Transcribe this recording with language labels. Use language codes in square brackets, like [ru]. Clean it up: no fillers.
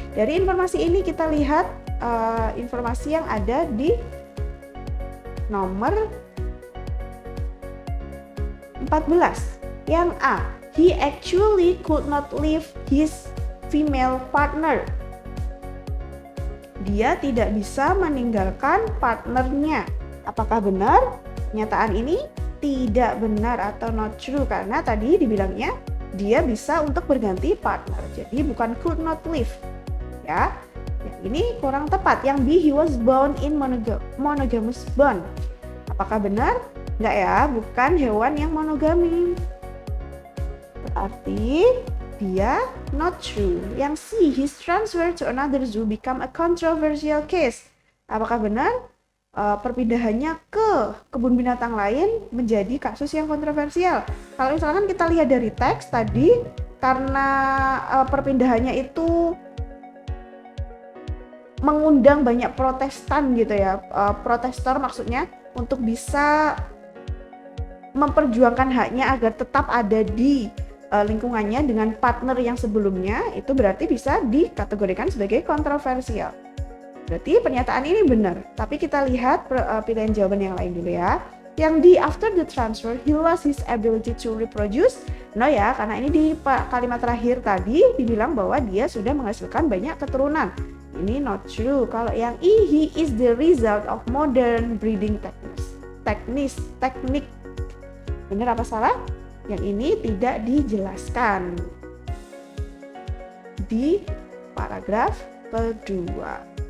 [id] Dari informasi ini kita lihat informasi yang ada di nomor 14. Yang A, [en] he actually could not leave his female partner. [id] Dia tidak bisa meninggalkan partnernya. Apakah benar? Pernyataan ini tidak benar atau [en] not true [id] karena tadi dibilangnya dia bisa untuk berganti partner. Jadi bukan [en] could not leave. [id] Ya. Yang ini kurang tepat. Yang B, [en] he was born in monogamous bond. [id] Apakah benar? Enggak ya, bukan hewan yang monogami. Berarti dia [en] Not true. [id] Yang C, [en] his transfer to another zoo become a controversial case. [id] Apakah benar? Perpindahannya ke kebun binatang lain menjadi kasus yang kontroversial. Kalau misalkan kita lihat dari teks tadi, karena perpindahannya itu mengundang banyak protestan gitu ya, protestor maksudnya, untuk bisa memperjuangkan haknya agar tetap ada di lingkungannya dengan partner yang sebelumnya, itu berarti bisa dikategorikan sebagai kontroversial. Berarti pernyataan ini benar, tapi kita lihat pilihan jawaban yang lain dulu ya. Yang di [en] after the transfer, he lost his ability to reproduce. [id] No ya, karena ini di kalimat terakhir tadi dibilang bahwa dia sudah menghasilkan banyak keturunan. Ini [en] not true. [id] Kalau yang E, [en] he is the result of modern breeding teknik. [id] Benar apa salah? Yang ini tidak dijelaskan di paragraf kedua.